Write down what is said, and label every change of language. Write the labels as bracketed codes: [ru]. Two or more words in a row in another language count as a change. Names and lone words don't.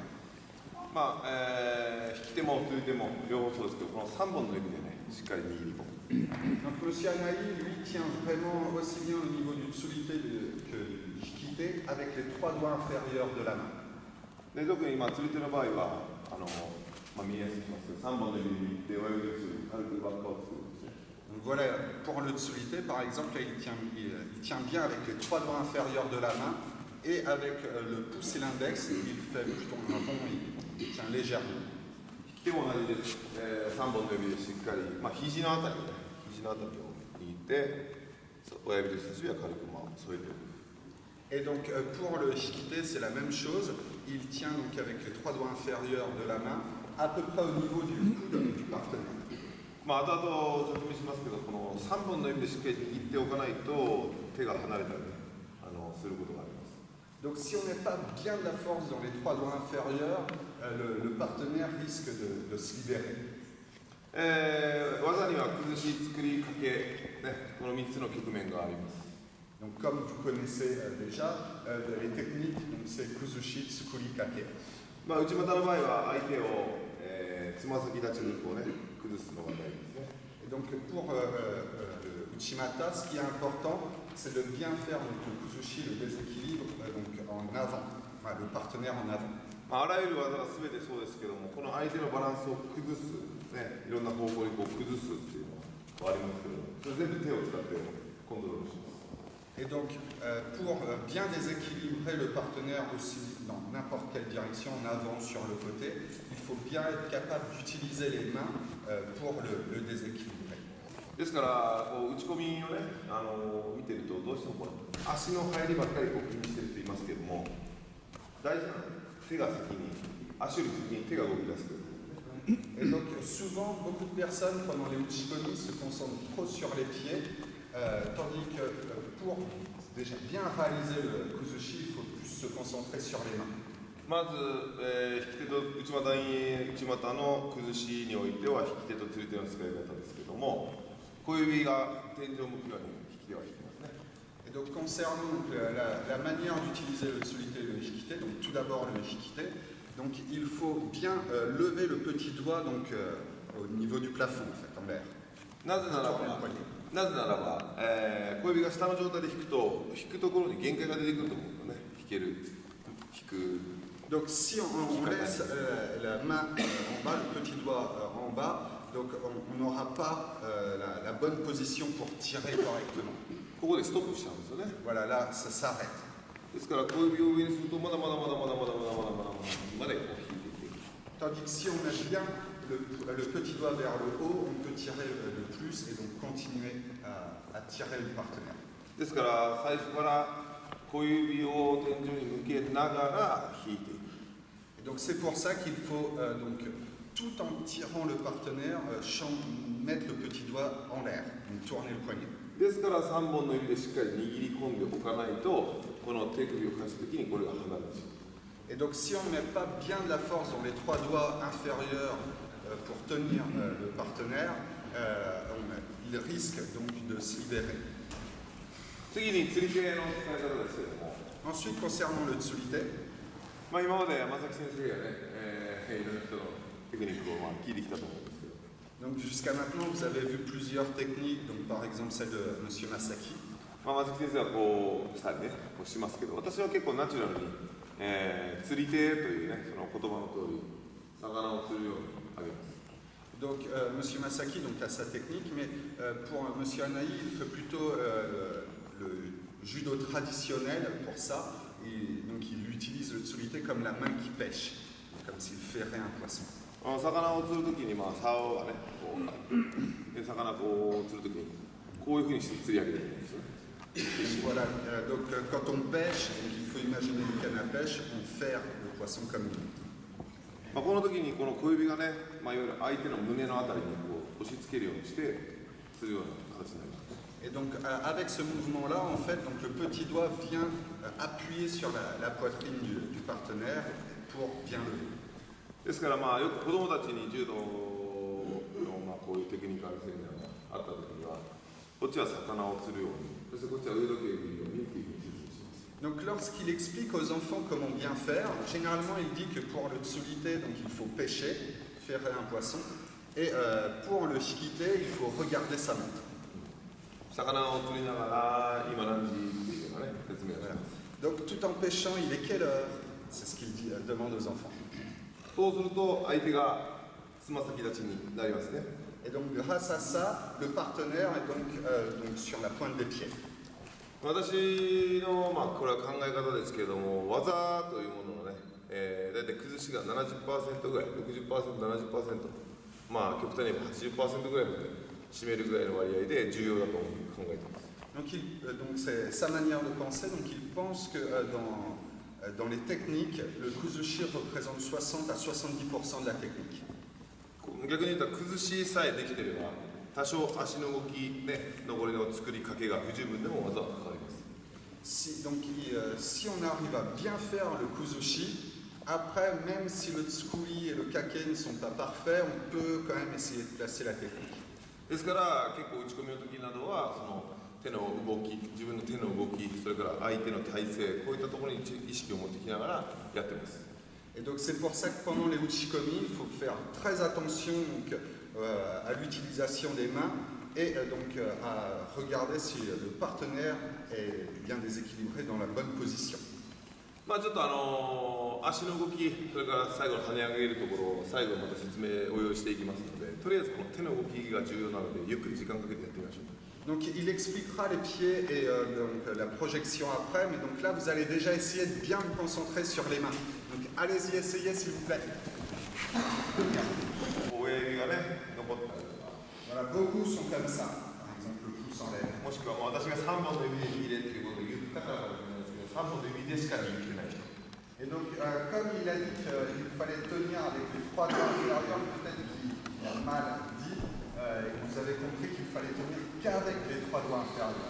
[ja] まあ引き手も釣り手も両方そうですけど、この3本の指でね、しっかり握り込む。 [fr] Donc Monsieur Anaï, lui, tient vraiment aussi bien au niveau du tsulite que du hikite avec les trois doigts inférieurs de la main. [ja] で特に釣り手の場合は見えやすくしますけど、3本の指で親指をする軽く輪っかを作るんですね。 [fr] Donc voilà, pour le tsulite, par exemple, là, il tient bien avec les trois doigts inférieurs de la main et avec le pouce et l'index, il fait plutôt un rond, il tient légèrement. [ja] 引き手も同じです。3本の指でしっかり、肘のあたりを握って、親指と人差し指は軽く添えておく。 [fr] Et donc pour le hikite, c'est la même chose. Il tient donc avec les trois doigts inférieurs de la main à peu près au niveau du coude du partenaire. [ja] 後々説明しますけど、この3本の指でしっかり握っておかないと手が離れたりすることがあります。 [fr] Donc si on n'est pas bien de la force dans les trois doigts inférieurs, le partenaire risque de se libérer. [ja] 技には崩し、作り、かけ、この3つの局面があります。 [fr] Donc comme vous connaissez déjà, les techniques, c'est kuzushi, [ja] tsukuri, kake. 内股の場合は相手をつま先立ちにこうね崩すのが大事ですね。 [fr] Et donc pour le uchimata, ce qui est important, c'est de bien faire donc, le kuzushi, le déséquilibre, donc en avant, le partenaire en avant. [ja] あらゆる技が全てそうですけども、この相手のバランスを崩す、ね、いろんな方向にこう崩すっていうのはありますけど、それ全部手を使ってコントロールします。 [fr] Et donc, pour bien déséquilibrer le partenaire aussi dans n'importe quelle direction, en avant, sur le côté, il faut bien être capable d'utiliser les mains pour le déséquilibrer. [ja] ですからこう打ち込みをね見てるとどうしてもこの足の入りばっかりこう気にしてると言いますけども、大事なのは手が先に足より先に手が動き出すという。 [fr] Et donc souvent, beaucoup de personnes pendant les uchikomi se concentrent trop sur les pieds, tandis que pour déjà bien réaliser le kuzushi, il faut plus se concentrer sur les mains. [ja] まず、引き手と内股の崩しにおいては引き手と釣り手の使い方ですけども、小指が天井向くように引き手は引きますね。 [fr] Et donc concernant la manière d'utiliser le tsulite et le hikite, donc tout d'abord le hikite, donc il faut bien lever le petit doigt donc, au niveau du plafond en fait, en l'air. [ja] なぜならば、小指が下の状態で引くところに限界が出てくると思うんだね。引く。 [fr] Donc si on laisse la main en bas, le petit doigt en bas, donc on n'aura pas la bonne position pour tirer correctement. [ja] ここでストップしちゃうんですよね。 [fr] Voilà, là, ça s'arrête. [ja] ですから小指を上にするとまだまだこう引いていく。 [fr] Tandis que si on met bien le petit doigt vers le haut, on peut tirer le plus et donc continuer à tirer le partenaire. [ja] ですから最初から小指を天井に向けながら引いていく。 [fr] Et donc c'est pour ça qu'il faut donc tout en tirant le partenaire mettre le petit doigt en l'air, donc tourner le poignet. [ja] ですから3本の指でしっかり握り込んでおかないとこの手首を返すときにこれが離れてしまう。 [fr] Et donc si on ne met pas bien de la force dans les trois doigts inférieurs pour tenir le partenaire, il risque donc de se libérer. [ja] 次に釣り手の使い方ですけれども、 [fr] Ensuite concernant le tsulite, [ja] 今まで山崎先生がね、いろんな人のテクニックを聞いてきたと思うんですけど、 [fr] donc jusqu'à maintenant vous avez vu plusieurs techniques, donc par exemple celle de Monsieur Masaki. [ja] 山崎先生はこうしたりね、こうしますけど、私は結構ナチュラルに、釣り手というね、その言葉の通り魚を釣るようにあげます。 [fr] Donc Monsieur Masaki donc, a sa technique, mais pour Monsieur Anaï, il fait plutôt judo traditionnel pour ça. Et donc il utilise le tsurite comme la main qui pêche, comme s'il ferrait un poisson. [ja] 魚を釣るときに竿がねこうで魚こう釣るときにこういうふうにして釣り上げてるんですよね。 [fr] Voilà, donc quand on pêche, donc il faut imaginer une canne à pêche, on ferre le poisson comme une. [ja] この時にこの小指がね、いわゆる相手の胸のあたりにこう押し付けるようにして釣るような形になります。 [fr] Et donc avec ce mouvement-là, en fait, donc le petit doigt vient appuyer sur la poitrine du partenaire pour bien lever. [ja] ですからよく子供たちに柔道のこういうテクニカルセミナーがあった時には、こっちは魚を釣るように、そしてこっちは腕時計を見るようにっていうふうに説明します。 [fr] Donc lorsqu'il explique aux enfants comment bien faire, généralement il dit que pour le tsurite, donc il faut pêcher, ferrer un poisson, et pour le shikite, il faut regarder sa montre. [ja] 魚を釣りながら今何時っていうのがね説明をします。 [fr] Donc tout en pêchant, il est quelle heure? C'est ce qu'il demande aux enfants. [ja] そうすると相手がつま先立ちになりますね。 [fr] Et donc grâce à ça, le partenaire est donc sur la pointe des pieds. [ja] 私のこれは考え方ですけれども、技というもののね、だいたい崩しが 70% ぐらい、60%、70%、極端に言えば 80% ぐらいまで占めるぐらいの割合で重要だと考えています。 [fr] Donc c'est sa manière de penser, donc il pense que dans les techniques, le kuzushi représente 60 à 70% de la technique. [ja] 逆に言うと崩しさえできていれば多少足の動きね、上りの作りかけが不十分でも技はかかります。 [fr] Si on arrive à bien faire le kuzushi, après même si le tsukuri et le kake ne sont pas parfaits, on peut quand même essayer de placer la technique. [ja] ですから結構打ち込みの時などはその手の動き、自分の手の動き、それから相手の体勢、こういったところに意識を持ってきながらやってます。 [fr] Et donc c'est pour ça que pendant les uchikomi, il faut faire très attention donc, à l'utilisation des mains et donc à regarder si le partenaire est bien déséquilibré dans la bonne position. [ja] ちょっと足の動き、それから最後の跳ね上げるところを最後また説明を用意していきますので、とりあえずこの手の動きが重要なのでゆっくり時間かけてやってみましょう。 [fr] Donc il expliquera les pieds et donc, la projection après, mais donc là vous allez déjà essayer de bien vous concentrer sur les mains. Donc allez-y, essayez s'il vous plaît. [ja] 親指がね、残ったりとか。 [fr] Voilà, beaucoup sont comme ça, par exemple le pouce en l'air. [ja] もしくは私が3本の指で握れっていうことを言ったからかもしれないですけど、3本の指でしか握ってない人。 [fr] Et donc, comme il a dit qu'il fallait tenir avec les trois doigts inférieurs, peut-être qu'il a mal dit, et vous avez compris qu'il fallait tenir qu'avec les trois doigts inférieurs.